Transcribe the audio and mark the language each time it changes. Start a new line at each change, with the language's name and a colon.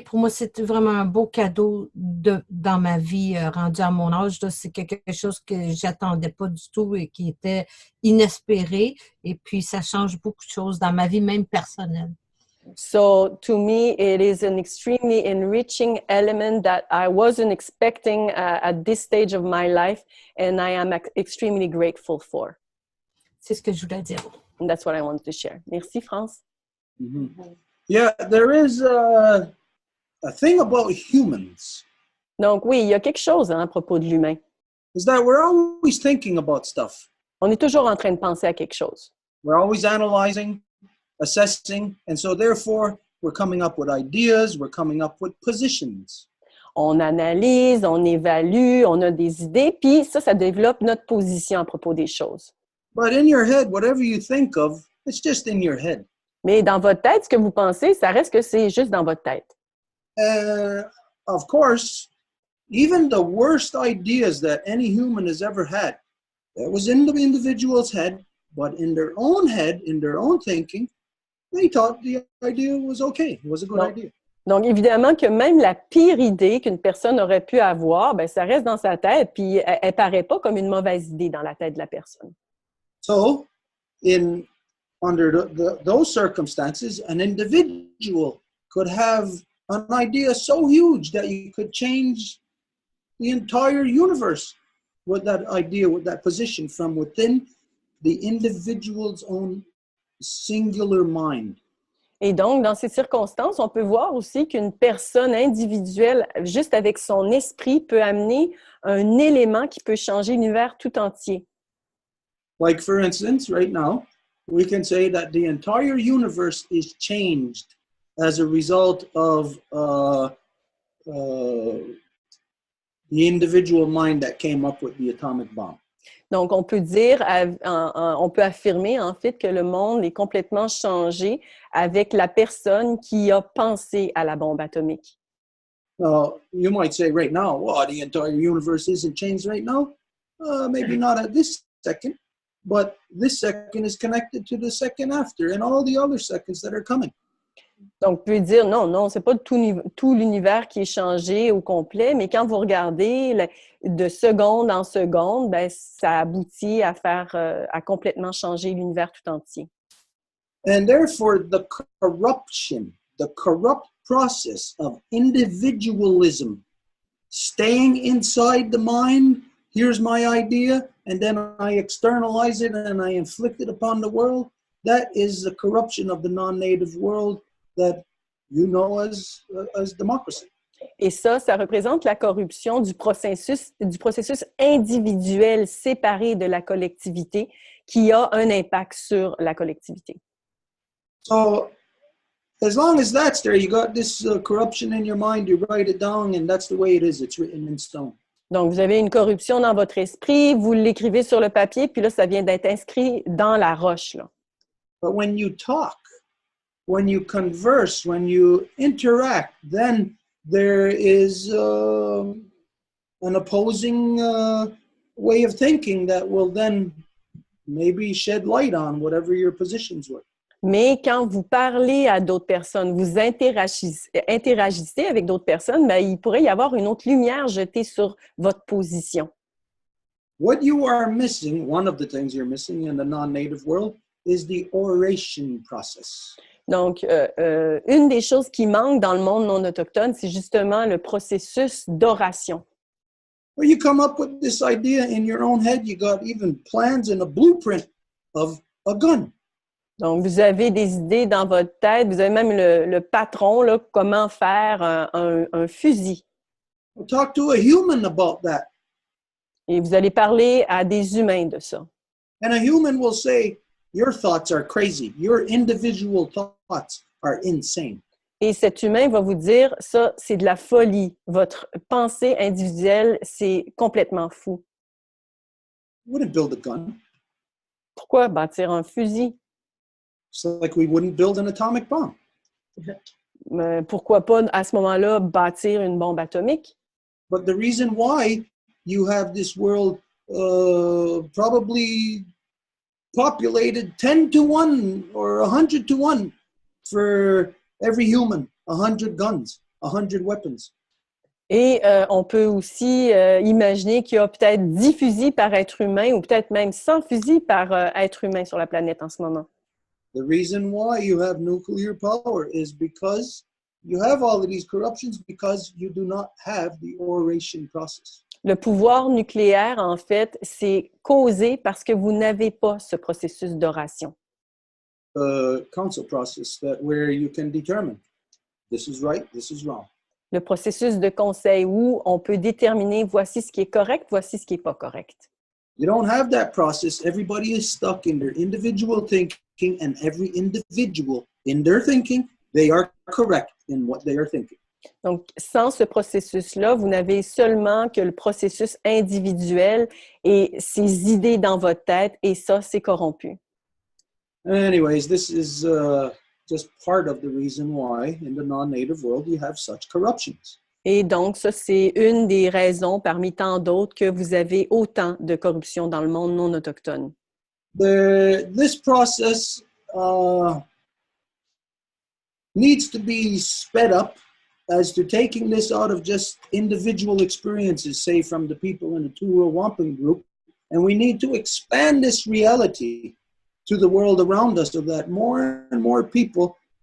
French: Pour moi, c'est vraiment un beau cadeau dans ma vie rendu à mon âge. C'est quelque chose que j'attendais pas du tout et qui était inespéré. Et puis, ça change beaucoup de choses dans ma vie, même personnelle.
English: So to me, it is an extremely enriching element that I wasn't expecting at this stage of my life, and I am extremely grateful for.
French: C'est ce que je voulais dire.
English: And that's what I wanted to share.
French: Merci, France. Mm-hmm.
English: Yeah, there is a thing about humans.
French: Donc oui, il y a quelque chose à propos de l'humain.
English: Is that we're always thinking about stuff.
French: On est toujours en train de penser à quelque chose.
English: We're always analyzing, assessing, and so therefore we're coming up with ideas, we're coming up with positions.
French: On analyse, on évalue, on a des idées, puis ça développe notre position à propos des choses.
English: But in your head, whatever you think of, it's just in your head.
French: Mais dans votre tête, ce que vous pensez, ça reste que c'est juste dans votre tête.
English: Of course, even the worst ideas that any human has ever had, that was in the individual's head, but in their own head, in their own thinking, they thought the idea was okay. It was a good idea.
French: Donc, évidemment que même la pire idée qu'une personne aurait pu avoir, ben, ça reste dans sa tête, puis elle ne paraît pas comme une mauvaise idée dans la tête de la personne.
English: So, under those circumstances, an individual could have an idea so huge that you could change the entire universe with that idea, with that position from within the individual's own singular mind.
French: Et donc, dans ces circonstances, on peut voir aussi qu'une personne individuelle, juste avec son esprit, peut amener un élément qui peut changer l'univers tout entier.
English: Like, for instance, right now, we can say that the entire universe is changed as a result of the individual mind that came up with the atomic bomb.
French: Donc, on peut dire, on peut affirmer en fait que le monde est complètement changé avec la personne qui a pensé à la bombe atomique.
English: You might say right now, well, the entire universe isn't changed right now. Maybe not at this second, but this second is connected to the second after and all the other seconds that are coming.
French: Donc, on peut dire, non, c'est pas tout l'univers qui est changé au complet, mais quand vous regardez de seconde en seconde, ben, ça aboutit à à complètement changer l'univers tout entier.
English: And therefore, the corrupt process of individualism, staying inside the mind, here's my idea, and then I externalize it and I inflict it upon the world, that is the corruption of the non-native world that you know as democracy.
French: Et ça représente la corruption du processus individuel séparé de la collectivité qui a un impact sur la collectivité.
English: So, as long as that's there, you got this corruption in your mind, you write it down, and that's the way it is. It's written in stone.
French: Donc, vous avez une corruption dans votre esprit, vous l'écrivez sur le papier, puis là, ça vient d'être inscrit dans la roche, là.
English: But when you talk, when you converse, when you interact, then there is an opposing way of thinking that will then maybe shed light on whatever your positions were.
French: Mais quand vous parlez à d'autres personnes, vous interagissez avec d'autres personnes, ben, il pourrait y avoir une autre lumière jetée sur votre position.
English: What you are missing, one of the things you're missing in the non-native world, is the oration process.
French: Donc, une des choses qui manque dans le monde non autochtone, c'est justement le processus d'oration.
English: Well, you come up with this idea in your own head, you got even plans and a blueprint of a gun.
French: Donc, vous avez des idées dans votre tête, vous avez même le patron, là, comment faire un fusil.
English: Talk to a human about that.
French: Et vous allez parler à des humains de ça.
English: And a human will say, your thoughts are crazy. Your individual thoughts are insane.
French: Et cet humain va vous dire, ça, c'est de la folie. Votre pensée individuelle, c'est complètement fou.
English: Wouldn't build a gun.
French: Pourquoi bâtir un fusil?
English: It's like we wouldn't build an atomic bomb.
French: Pourquoi pas, à ce moment-là, bâtir une bombe atomique?
English: But the reason why you have this world probably populated 10 to 1 or 100 to 1 for every human, 100 guns, 100 weapons.
French: Et on peut aussi imaginer qu'il y a peut-être 10 fusils par être humain ou peut-être même 100 fusils par être humain sur la planète en ce moment.
English: The reason why you have nuclear power is because you have all of these corruptions because you do not have the oration process.
French: Le pouvoir nucléaire, en fait, c'est causé parce que vous n'avez pas ce processus d'oration.
English: The council process where you can determine this is right, this is wrong.
French: Le processus de conseil où on peut déterminer voici ce qui est correct, voici ce qui n'est pas correct.
English: You don't have that process. Everybody is stuck in their individual thinking, and every individual in their thinking, they are correct in what they are thinking.
French: Donc, sans ce processus-là, vous n'avez seulement que le processus individuel et ces idées dans votre tête, et ça, c'est corrompu.
English: Anyways, this is just part of the reason why in the non-native world you have such corruptions.
French: Et donc, ça, c'est une des raisons parmi tant d'autres que vous avez autant de corruption dans le monde non autochtone.
English: This process needs to be sped up as to taking this out of just individual experiences, say from the people in the Row Wampum group, and we need to expand this reality to the world around us so that more and more people